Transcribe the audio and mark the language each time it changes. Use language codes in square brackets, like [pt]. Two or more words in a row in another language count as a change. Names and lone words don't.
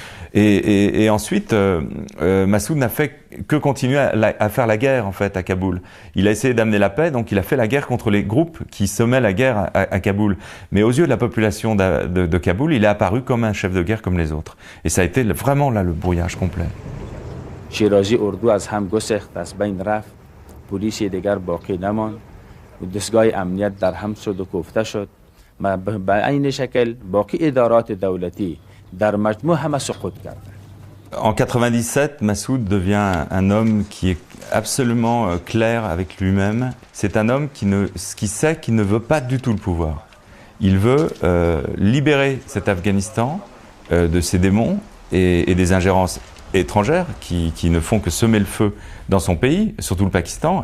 [fr] Et ensuite, Massoud n'a fait que continuer à faire la guerre en fait à Kaboul. Il a essayé d'amener la paix, donc il a fait la guerre contre les groupes qui semaient la guerre à Kaboul. Mais aux yeux de la population de Kaboul, il est apparu comme un chef de guerre comme les autres. Et ça a été vraiment là le brouillage complet. [fa] شیرازی اردو از هم گسخت از بین رفت پلیسی دیگر باقی نماند و دستگاه امنیت در هم شد و کوفته شد به عین شکل باقی ادارات دولتی در مجموع همه سقوط کردند. [fr] En 97, Massoud devient un homme qui est absolument clair avec lui-même. C'est un homme qui sait qu'il ne veut pas du tout le pouvoir. Il veut libérer cet Afghanistan de ses démons et des ingérences étrangères qui ne font que semer le feu dans son pays, surtout le Pakistan.